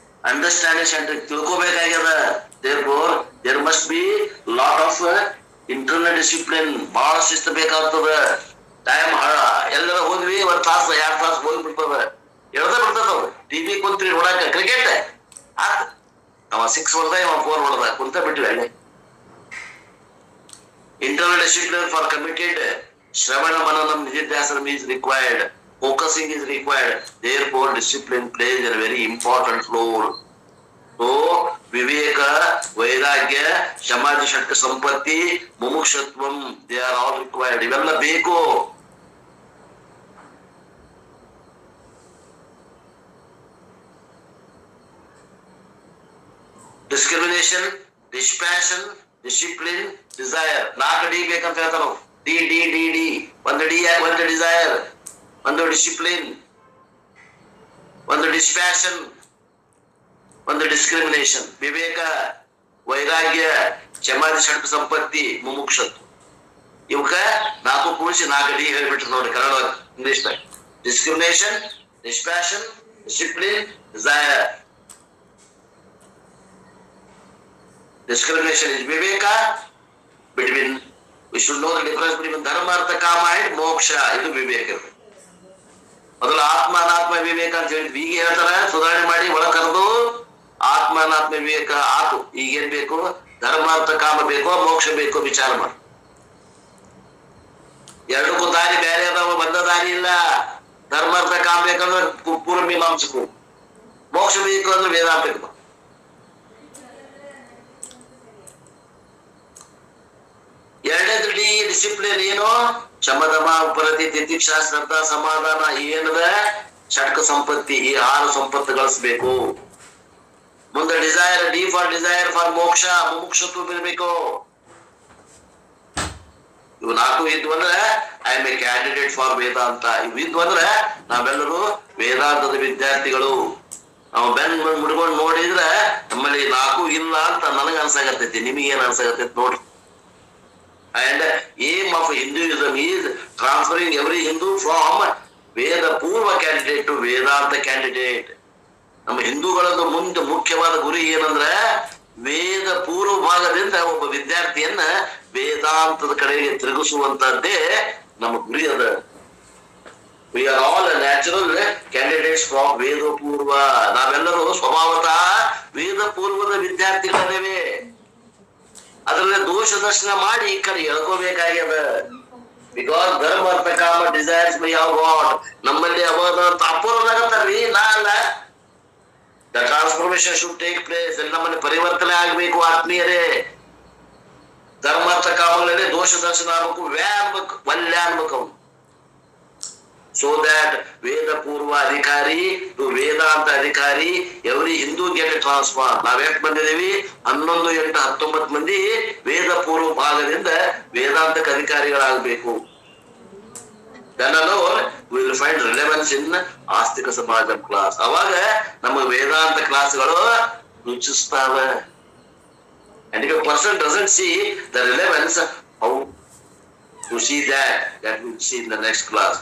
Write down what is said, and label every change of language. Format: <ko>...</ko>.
<en>understanding centric,</en> <kn>ತಿಳ್ಕೋಬೇಕಾಗ್ಯದ.</kn> <en>therefore there must be lot of internal discipline,</en> <kn>ಬಹಳ ಶಿಸ್ತು ಬೇಕಾಗ್ತದ. Time ಎಲ್ಲರ ಹೋದ್ವಿ 1 ತಾಸು 2 ತಾಸು ಹೋಗ್ಬಿಡ್ತದ, ಎಳ್ದ ಬಿಡ್ತದವ್ರು. ಟಿವಿ ಕುಂತ್ರಿ ನೋಡಾಕ ಕ್ರಿಕೆಟ್ ಆತ್, ಅವ 6 ಹೊಡೆದ ಇವ 4 ಹೊಡೆದ, ಕುಂತ ಬಿಟ್ವಿ ಅಲ್ಲಿ.</kn> <en>Internal discipline for committed Shravana Mananam Nididhyasanam is required. Focusing is required. Therefore, discipline plays a very important role. So, Viveka, Vairagya, Samadhi Shatka Sampatti, Mumukshatvam, they are all required.</en> <kn>Ivella ಬೇಕು.</kn> <en>Discrimination, dispassion, discipline, desire.</en> <kn>4 D ಬೇಕಂತ ಹೇಳ್ತಾರ ನಾವು. D D D D 1 D ಯಾಕೆ?</kn> <en>1 desire, 1 discipline, 1 dispassion, 1 discrimination.</en> <kn>ವಿವೇಕ, ವೈರಾಗ್ಯ, ಸಮಾಧಿ ಷಟ್ಕ ಸಂಪತ್ತಿ, ಮುಮುಕ್ಷತ್ವ. ಇವಕ್ಕ 4 ಕೂಡಿಸಿ 4 D ಹೇಳ್ಬಿಟ್ರು ನೋಡಿ Kannada ಇಂಗ್ಲಿಷ್ದಾಗ.</kn> <en>Discrimination, dispassion, discipline, desire. Discrimination is viveka, between, we should know the difference between dharma, artha, kama and moksha.</en> <kn>ಇದು ವಿವೇಕ. ಮೊದಲು ಆತ್ಮ ಅನಾತ್ಮ ವಿವೇಕ ಅಂತ ಹೇಳಿ ಈಗ ಹೇಳ್ತಾರೆ, ಸುಧಾರಣೆ ಮಾಡಿ ಒಳ ಕರೆದು ಆತ್ಮ ಅನಾತ್ಮ ವಿವೇಕ ಆತು. ಈಗೇನ್ ಬೇಕು? ಧರ್ಮ ಅರ್ಥ ಕಾಮ ಬೇಕೋ ಮೋಕ್ಷ ಬೇಕೋ ವಿಚಾರ ಮಾಡಿ. ಎರಡಕ್ಕೂ ದಾರಿ ಬೇರೆ ಅದಾವ, ಬಂದ ದಾರಿ ಇಲ್ಲ. ಧರ್ಮ ಅರ್ಥ ಕಾಮ ಬೇಕಂದ್ರೆ ಪೂರ್ವ ಮೀಮಾಂಸಕು, ಮೋಕ್ಷ ಬೇಕು ಅಂದ್ರೆ ವೇದಾಂತ ಬೇಕು. ಎರಡನೇದು ಡಿ ಡಿಸಿಪ್ಲಿನ್ ಏನು? ಶಮದಮ, ಉಪರತಿ, ತಿತಿಕ್ಷಾ, ಶ್ರದ್ಧಾ, ಸಮಾಧಾನ. ಏನದ? ಷಟ್ಕ ಸಂಪತ್ತಿ, ಈ 6 ಸಂಪತ್ತು ಗಳಿಸ್ಬೇಕು. ಮುಂದೆ desire,</kn> <en>D for desire for moksha,</en> <kn>ಮುಮುಕ್ಷತ್ವ ಇರಬೇಕು. ಇವು 4 ಇದ್ವು ಅಂದ್ರೆ</kn> <en>I am a candidate for Vedanta.</en> <kn>ಇವು ಇದ್ವು ಅಂದ್ರೆ ನಾವೆಲ್ಲರೂ ವೇದಾಂತದ ವಿದ್ಯಾರ್ಥಿಗಳು. ನಾವು ಬೆನ್ ಮುಡ್ಕೊಂಡು ನೋಡಿದ್ರೆ ನಮ್ಮಲ್ಲಿ 4 ಇಲ್ಲ ಅಂತ ನನಗ ಅನ್ಸಾಗತ್ತೈತಿ. ನಿಮಗೇನ್ ಅನ್ಸಾಗತ್ತೈತಿ ನೋಡ್ರಿ.</kn> <en>And aim of Hinduism is transferring every Hindu from Veda Purva candidate to Vedanta candidate.</en> <kn>ನಮ್ಮ ಹಿಂದೂಗಳದ್ದು ಮುಂದೆ ಮುಖ್ಯವಾದ ಗುರಿ ಏನಂದ್ರೆ ವೇದ ಪೂರ್ವ ಭಾಗದಿಂದ ಒಬ್ಬ ವಿದ್ಯಾರ್ಥಿಯನ್ನ ವೇದಾಂತದ ಕಡೆಗೆ ತಿರುಗಿಸುವಂತದ್ದೇ ನಮ್ಮ ಗುರಿ ಅದ.</kn> <en>We are all natural candidates from Veda purva.</en> <kn>ನಾವೆಲ್ಲರೂ ಸ್ವಭಾವತಃ ವೇದ ಪೂರ್ವದ ವಿದ್ಯಾರ್ಥಿಗಳಿದ್ದೇವೆ. ಅದರಲ್ಲಿ ದೋಷ ದರ್ಶನ ಮಾಡಿ ಈ ಕಡೆ ಎಳ್ಕೋಬೇಕಾಗ್ಯದ.</kn> <en>because dharma artha kama desires may have got,</en> <kn>ನಮ್ಮಲ್ಲಿ ಅವದ ಅಂತ ಅಪೂರ್ವದಾಗತ್ತಾರ್ರಿ. ನಾ ಅಲ್ಲ,</kn> <en>The transformation should take place.</en> <kn>ನಮ್ಮಲ್ಲಿ ಪರಿವರ್ತನೆ ಆಗ್ಬೇಕು ಆತ್ಮೀಯರೇ. ಧರ್ಮ ಅರ್ಥ ಕಾಮಗಳಲ್ಲಿ ದೋಷ ದರ್ಶನ ಆಗ್ಬೇಕು, ಅನ್ಬೇಕು, ವಲ್ಯ ಅನ್ಬೇಕು ಅವ್ನು.</kn> <en>So that Veda Purva Adhikari to Vedanta Adhikari, every Hindu get a transfer.</en> <kn>ನಾವು ಎಷ್ಟು ಬಂದಿದ್ದೀವಿ? 11, 8, 19 ಮಂದಿ ವೇದ ಪೂರ್ವ ಭಾಗದಿಂದ ವೇದಾಂತಕ್ಕೆ ಅಧಿಕಾರಿಗಳಾಗಬೇಕು.</kn> <en>Then alone we will find relevance in Astika Samaja class.</en> <kn>ಅವಾಗ ನಮ್ಮ ವೇದಾಂತ ಕ್ಲಾಸ್ಗಳು ರುಚಿಸ್ತಾವೆ.</kn> <en>And if a person doesn't see the relevance, how to see that we see in the next class.</en>